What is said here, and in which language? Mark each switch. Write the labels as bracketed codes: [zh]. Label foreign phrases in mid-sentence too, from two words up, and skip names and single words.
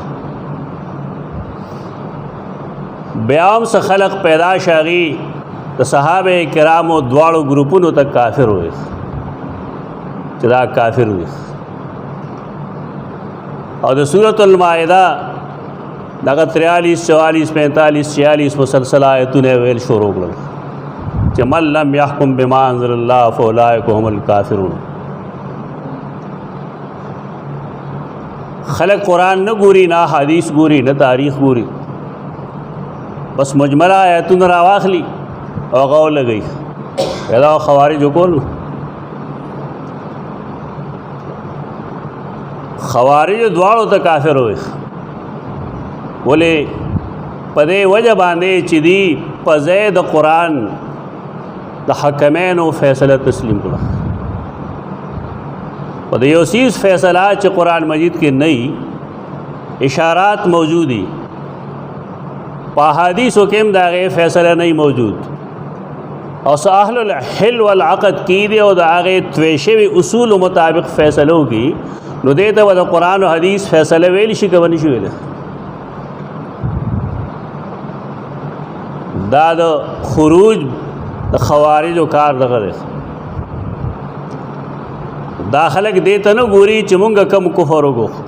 [ps] بیا هم څه خلق پیدا شي هغې د صحابه کرامو دواړو ګروپونو ته کافر وي چې دا کافر وي. او د سورة المائده دغه 43 44 45 46 مسلسل آیتونه ویل شروع کړل چې [ar] من لم یحکم بما انزل الله فاولئک هم الکافرون. [ps] خلق قرآن نه ګوري، نه حدیث ګوري، نه تاریخ ګوري، بس مجمله آیتونه راواخلي او هغه ولګوي. دا خوارجو کول، خوارجو دواړو ته کافر وي. ولې؟ په دې وجه باندې چې دی په ځای د قرآن د حکمینو فیصله تسلیم کړه. په د یو څیز فیصله چې قرآن مجید کې نه وي، اشارات موجودي، په احادیثو کې هم د هغې فیصله نه موجود، او څه [ar] اهل الحل والعقد [ps] کې دي او د هغې توی شوي اصولو مطابق فیصله وکړي، نو دې ته به د قرآن او حدیث فیصله ویلی شي که به نه شي ویلی؟ دا د خروج د خوارجو کار دغه دی. دا خلک دې ته نه ګوري چې مونږ کم کفر وکړو.